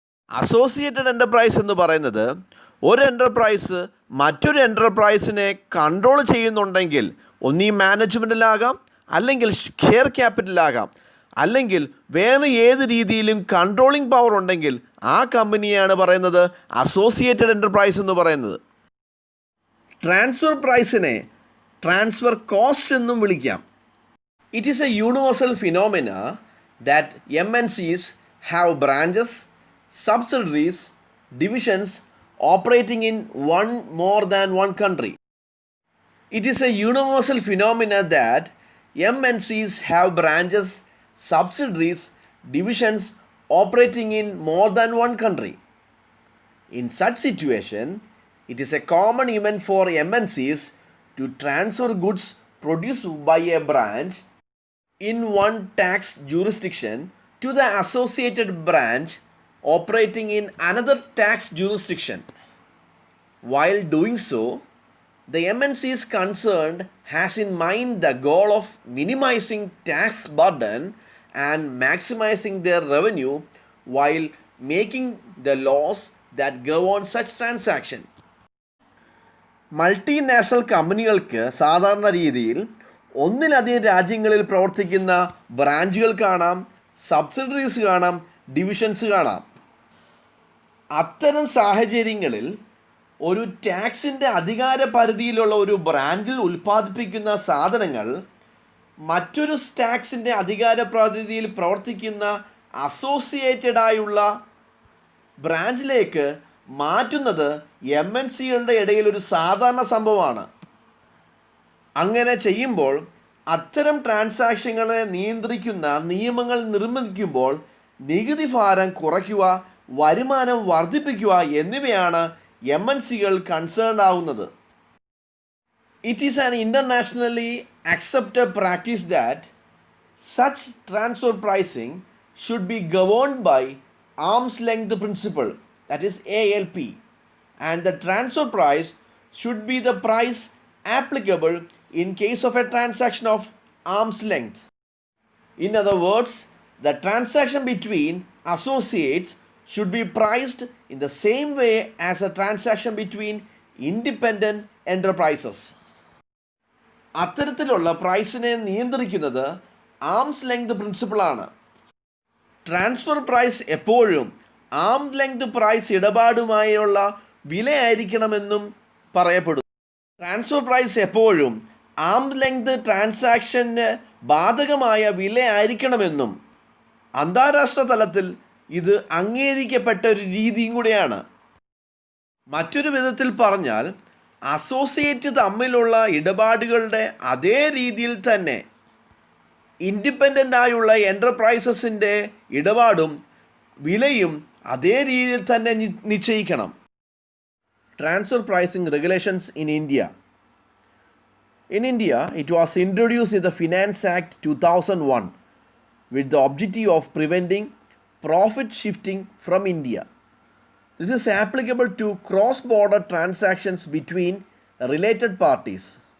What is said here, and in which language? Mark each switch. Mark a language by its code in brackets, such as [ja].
[ml] Associated enterprise എന്ന് പറയുന്നത് ഒരു എൻ്റർപ്രൈസ് മറ്റൊരു എൻ്റർപ്രൈസിനെ കൺട്രോൾ ചെയ്യുന്നുണ്ടെങ്കിൽ ഒന്നീ മാനേജ്മെൻറ്റിലാകാം, അല്ലെങ്കിൽ ഷെയർ ക്യാപിറ്റലാകാം, അല്ലെങ്കിൽ വേറെ ഏത് രീതിയിലും കൺട്രോളിംഗ് പവർ ഉണ്ടെങ്കിൽ ആ കമ്പനിയാണ് പറയുന്നത് അസോസിയേറ്റഡ് എൻ്റർപ്രൈസ് എന്ന് പറയുന്നത്. ട്രാൻസ്ഫർ പ്രൈസിനെ ട്രാൻസ്ഫർ കോസ്റ്റ് എന്നും വിളിക്കാം. [en] It is a universal phenomena ദാറ്റ് MNCs have branches, subsidiaries, divisions operating in one more than one country. It is a universal phenomenon that MNCs have branches, subsidiaries, divisions operating in more than one country. In such situation, it is a common event for MNCs to transfer goods produced by a branch in one tax jurisdiction to the associated branch operating in another tax jurisdiction. While doing so, the MNCs concerned has in mind the goal of minimizing tax burden and maximizing their revenue while making the laws that govern such transaction. [ml] Multinational കമ്പനികൾക്ക് സാധാരണ രീതിയിൽ ഒന്നിലധികം രാജ്യങ്ങളിൽ പ്രവർത്തിക്കുന്ന ബ്രാഞ്ചുകൾ കാണാം, subsidiaries കാണാം, divisions കാണാം. അത്തരം സാഹചര്യങ്ങളിൽ ഒരു ടാക്സിൻ്റെ അധികാര പരിധിയിലുള്ള ഒരു ബ്രാൻഡിൽ ഉൽപ്പാദിപ്പിക്കുന്ന സാധനങ്ങൾ മറ്റൊരു ടാക്സിൻ്റെ അധികാര പരിധിയിൽ പ്രവർത്തിക്കുന്ന അസോസിയേറ്റഡ് ആയുള്ള ബ്രാഞ്ചിലേക്ക് മാറ്റുന്നത് MNCകളുടെ ഇടയിൽ ഒരു സാധാരണ സംഭവമാണ്. അങ്ങനെ ചെയ്യുമ്പോൾ അത്തരം ട്രാൻസാക്ഷനുകളെ നിയന്ത്രിക്കുന്ന നിയമങ്ങൾ നിർമ്മിക്കുമ്പോൾ നികുതി ഭാരം കുറയ്ക്കുക, വരുമാനം വർദ്ധിപ്പിക്കുക എന്നിവയാണ് MNCകൾ കൺസേൺഡ് ആവുന്നത്. [en] It is an internationally accepted practice that such transfer pricing should be governed by arm's length principle, that is ALP, and the transfer price should be the price applicable in case of a transaction of arm's length. In other words, the transaction between associates should be priced in the same way as a transaction between independent enterprises. [ml] അത്തരത്തിലുള്ള പ്രൈസിനെ നിയന്ത്രിക്കുന്നത് arm's length പ്രിൻസിപ്പിളാണ്. Transfer price എപ്പോഴും ആം length price ഇടപാടുമായുള്ള വിലയായിരിക്കണമെന്നും പറയപ്പെടുന്നു. Transfer price എപ്പോഴും ആം length ട്രാൻസാക്ഷന് ബാധകമായ വിലയായിരിക്കണമെന്നും അന്താരാഷ്ട്ര തലത്തിൽ ഇത് അംഗീകരിക്കപ്പെട്ട ഒരു രീതിയും കൂടെയാണ്. മറ്റൊരു വിധത്തിൽ പറഞ്ഞാൽ അസോസിയേറ്റ് തമ്മിലുള്ള ഇടപാടുകളുടെ അതേ രീതിയിൽ തന്നെ ഇൻഡിപെൻഡൻ്റ് ആയുള്ള എൻ്റർപ്രൈസസിൻ്റെ ഇടപാടും വിലയും അതേ രീതിയിൽ തന്നെ നിശ്ചയിക്കണം. [en] Transfer pricing regulations in India. In India, it was introduced in the Finance Act 2001 with the objective of preventing profit shifting from India. This is applicable to cross-border transactions between related parties.